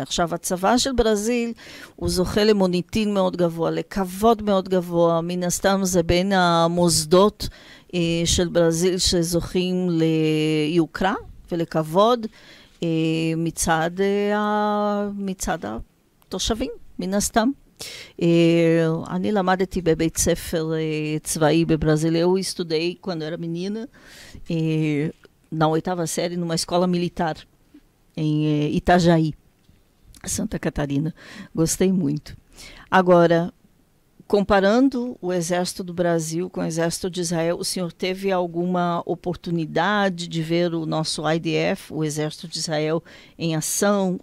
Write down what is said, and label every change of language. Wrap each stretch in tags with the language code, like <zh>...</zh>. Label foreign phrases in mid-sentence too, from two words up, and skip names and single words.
<he>עכשיו, הצבא של ברזיל הוא זוכה למוניטין מאוד גבוה, לכבוד מאוד גבוה, מן הסתם זה בין המוסדות של ברזיל שזוכים ליוקרה ולכבוד, מצד התושבים, מן הסתם. אני למדתי בבית ספר צבאי בברזיל.</he> <pt>Eu estudei quando era menina na 8ª série numa escola militar em Itajaí, Santa Catarina. Gostei muito. Agora, comparando o Exército do Brasil com o Exército de Israel, o senhor teve alguma oportunidade de ver o nosso IDF, o Exército de Israel, em ação?</pt>